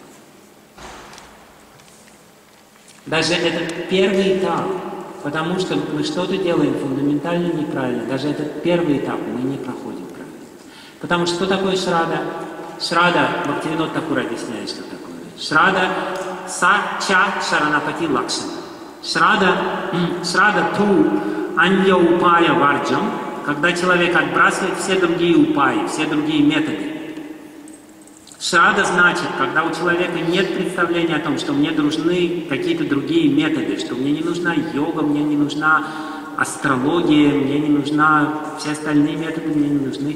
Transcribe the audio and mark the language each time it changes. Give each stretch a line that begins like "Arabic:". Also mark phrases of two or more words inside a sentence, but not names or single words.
Russian: Даже этот первый этап, потому что мы что-то делаем фундаментально неправильно, даже этот первый этап мы не проходим правильно. Потому что такое шрада? Шрада, Бхакти Вигьяна Такур объясняет, что такое.
Sanskrit: श्रद्धा सा-च चरण-प्रीति लक्षणम्. श्रद्धा तु अन्य उपाय वर्जम्,
Russian: когда человек отбрасывает все другие упаи, все другие методы. Шрада значит, когда у человека нет представления о том, что мне нужны какие-то другие методы, что мне не нужна йога, мне не нужна астрология, мне не нужна, все остальные методы мне не нужны.